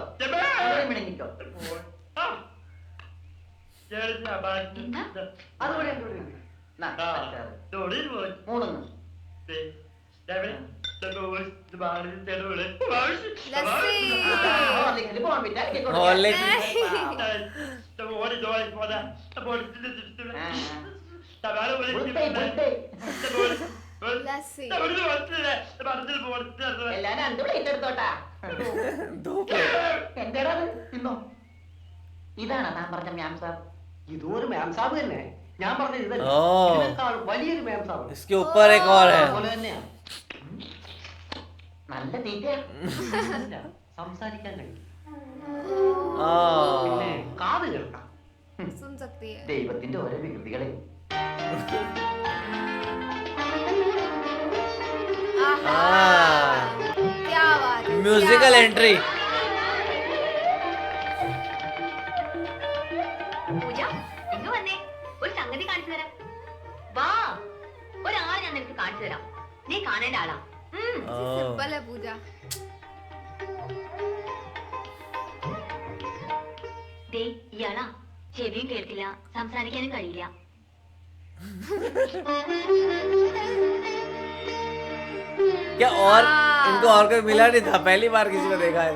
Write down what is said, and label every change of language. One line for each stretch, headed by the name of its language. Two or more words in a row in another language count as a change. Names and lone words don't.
Malayalam: ഇവിടെ മിണങ്ങിക്കോ. അതുപോലെ എന്തുകൊണ്ട്? നാ, അച്ചാറ്. മൂന്നൊന്ന്.
Hindi: लस्सी.
Malayalam: ഹോർലിക്സിൽ പോകാൻ പറ്റാ
Hindi: हॉर्लिक्स. लस्सी.
Malayalam: എല്ലാം രണ്ട് പ്ലേറ്റ് എടുത്തോട്ടാ.
Hindi: दो प्लेट.
Malayalam: എന്താടാ അത്? തിന്നോ. ഇതാണോ താൻ പറഞ്ഞ മ്യാം സാർ? ഇതും ഒരു
Hindi: मेम साहब
Malayalam: തന്നെ. ഞാൻ പറഞ്ഞത് ഇതല്ല, ഓ. ഇതിനേക്കാൾ വലിയൊരു
Hindi: मेम साहब. इसके ऊपर एक और है.
Malayalam: അതുപോലെ തന്നെയാ. നല്ല തീറ്റയാ. ഇല്ല, സംസാരിക്കാൻ കഴിയും, आ പിന്നെ കാത് കേൾക്കാം.
Hindi: सुन सकती है.
Malayalam: ദൈവത്തിന്റെ ഓരോ വികൃതികളെ. आहा.
Hindi: क्या बात है, म्यूजिकल क्या एंट्री.
Malayalam: പൂജ ഇങ്ങ് വന്നേ, ഒരു സംഗതി കാണിച്ചു തരാം. വാ, ഒരാളെ ഞാൻ നിനക്ക് കാണിച്ചു തരാം. നീ കാണേണ്ട ആളാ.
Hindi: सिंपल है पूजा.
Malayalam: ദേ ഇയാളാ, ചെവിയും കേൾക്കില്ല, സംസാരിക്കാനും കഴിയില്ല.
Hindi: क्या और इनको और कोई मिला नहीं था, पहली बार किसी को देखा है.